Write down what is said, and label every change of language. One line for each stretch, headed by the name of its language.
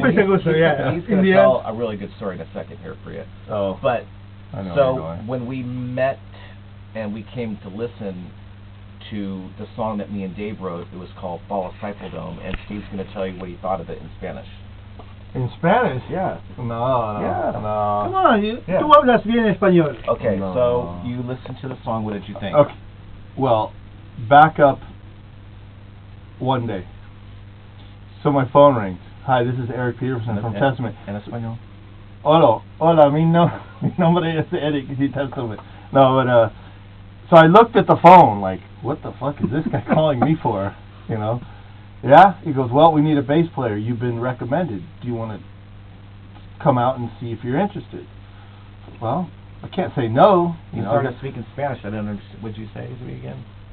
English: Makes a good story. Yeah. He's going to tell a really good story in a second here for you. Oh, but I know so when we met and we came to listen to the song that me and Dave wrote, it was called Fall Disciple Dome, and Steve's going to tell you what he thought of it in Spanish. In Spanish? Yeah. No. Come on,
Spanish: tú hablas bien español.
English: Okay, so you listened to the song. What did you think? Okay. Well, back up one day. So my phone rings. Hi, this is Eric Peterson from Testament.
Spanish: En español. Hola, mi nombre es Eric Peterson.
English: No, but so I looked at the phone like, what the fuck is this guy calling me for? You know? Yeah? He goes, well, we need a bass player. You've been recommended. Do you want to come out and see if you're interested? Well, I can't say no. You started speaking Spanish. I didn't understand. What'd you say to me again?